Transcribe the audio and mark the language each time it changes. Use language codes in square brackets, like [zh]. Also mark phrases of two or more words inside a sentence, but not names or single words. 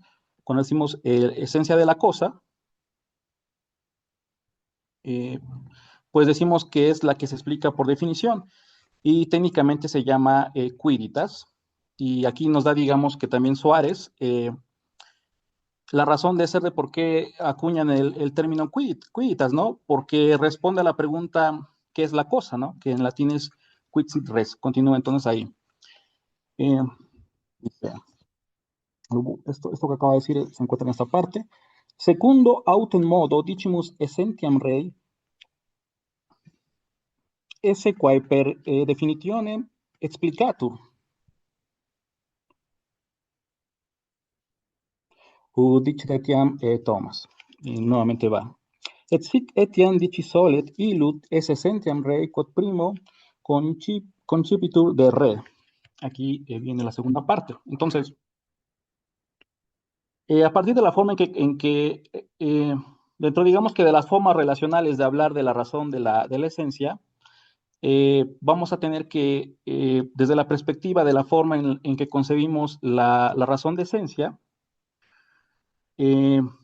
[es] Cuando decimos esencia de la cosa, eh, pues decimos que es la que se explica por definición, y técnicamente se llama quiritas, y aquí nos da, digamos, que también Suárez, la razón de ser de por qué acuñan el término quiritas, ¿no? Porque responde a la pregunta, ¿qué es la cosa, no? Que en latín es [la] quid sit res. [es] Continúa entonces ahí. Eh, esto que acabo de decir se encuentra en esta parte. [la] Secundo autem modo dicimus essentiam rei esse quae per definitionem explicatur. Dicit etiam Thomas. [es] Y nuevamente va. [la] Et sic etiam dici solet illud esse essentiam rei quod primo concipitur de re. [es] Aquí viene la segunda parte. Entonces, A partir de la forma dentro, digamos que de las formas relacionales de hablar de la razón de la esencia, vamos a tener que, desde la perspectiva de la forma en que concebimos la razón de esencia, eh,